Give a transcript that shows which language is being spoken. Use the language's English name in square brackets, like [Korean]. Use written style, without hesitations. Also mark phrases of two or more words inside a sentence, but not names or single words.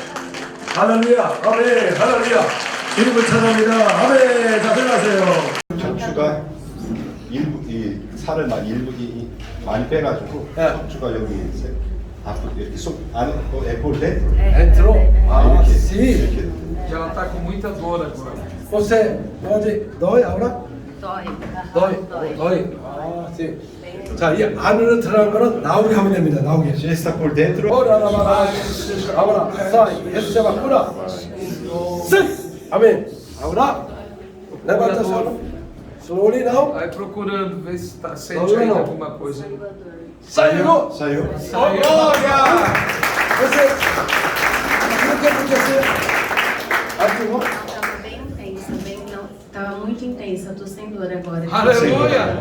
[Korean] 할렐루야. 아멘. 할렐루야. 주님을 찾아합니다. 아멘. 자, 들어가세요. 척추가 이 살을 많이 빼가지고 네. 척추가 여기 앞으로 이렇게 쏙 안에 에폴레 [Portuguese] Entrou? [Korean] 이렇게 [Portuguese] sim. [Korean] 이렇게 [Portuguese] Ela tá com muita dor agora. Você pode. Dói agora? Dói. 아, sim. [Korean] 자, 이 안으로 들어간 거는 나오게 하면 됩니다. 나오게. [Portuguese] já está por dentro. Agora, sai. Receba a cura. Sim. Amém. Agora, levanta a sua. [English] Slowly now. [Portuguese] Vai procurando ver se tá, sente Não, aí não. alguma coisa. Saiu. Saiu. Glória. Você. O que aconteceu? Ativou. Estava bem intensa, estava muito intensa, eu tô sem dor agora. Aleluia!